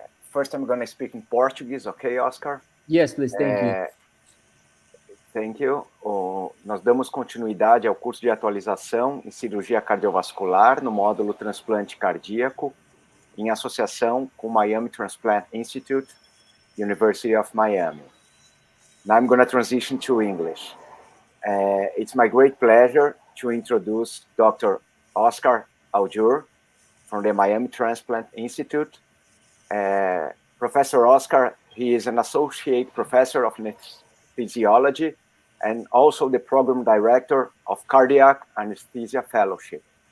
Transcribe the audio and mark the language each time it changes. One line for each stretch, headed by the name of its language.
English: First, I'm going to speak in Portuguese, okay, Oscar? Yes, please. Thank you. Thank you.
Portuguese: Nós damos continuidade ao curso de atualização em cirurgia cardiovascular no módulo transplante cardíaco, em associação com o Miami Transplant Institute, University of Miami.
English: Now I'm going to transition to English. It's my great pleasure to introduce Dr. Oscar Aljure from the Miami Transplant Institute. Professor Oscar, he is an associate professor of anesthesiology and also the program director of Cardiac Anesthesia Fellowship.